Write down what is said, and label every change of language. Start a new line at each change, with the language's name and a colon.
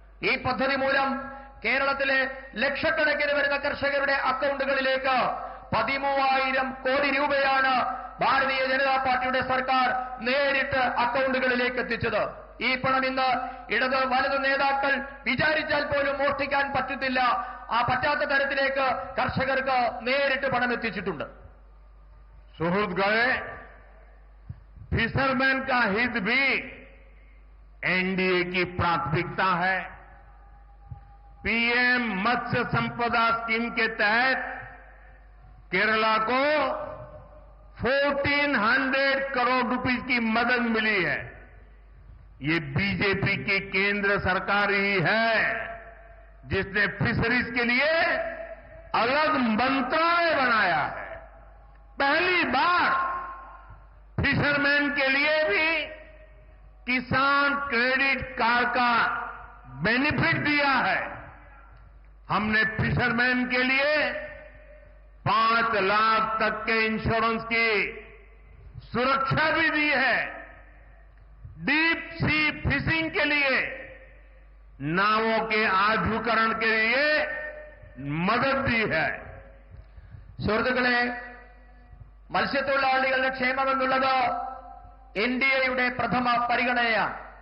Malayalam: ഈ പദ്ധതി മൂലം കേരളത്തിലെ ലക്ഷക്കണക്കിന് വരുന്ന കർഷകരുടെ അക്കൗണ്ടുകളിലേക്ക് 13,000 കോടി രൂപയാണ് ഭാരതീയ ജനതാ പാർട്ടിയുടെ സർക്കാർ നേരിട്ട് അക്കൗണ്ടുകളിലേക്ക് എത്തിച്ചത്. ഈ പണം ഇന്ന് ഇടത് വലതു നേതാക്കൾ വിചാരിച്ചാൽ പോലും മോഷ്ടിക്കാൻ പറ്റത്തില്ല. ആ പറ്റാത്ത തരത്തിലേക്ക് കർഷകർക്ക് നേരിട്ട് പണം എത്തിച്ചിട്ടുണ്ട്.
Hindi: सुहृदगढ़ फिशरमैन का हित भी एनडीए की प्राथमिकता है। पीएम मत्स्य संपदा स्कीम के तहत केरला को 1400 करोड़ रुपए की मदद मिली है। ये बीजेपी की केंद्र सरकार ही है जिसने फिशरीज के लिए अलग मंत्रालय बनाया है। पहली बार फिशरमैन के लिए भी किसान क्रेडिट कार्ड का बेनिफिट दिया है। हमने फिशरमैन के लिए 5 लाख तक के इंश्योरेंस की सुरक्षा भी दी है। डीप सी फिशिंग के लिए नावों के आधुनिकीकरण के लिए मदद दी है।
Malayalam: സുഹൃത്തുക്കളെ, മത്സ്യത്തൊഴിലാളികളുടെ ക്ഷേമമെന്നുള്ളത് എൻഡിഎയുടെ പ്രഥമ പരിഗണനയാണ്.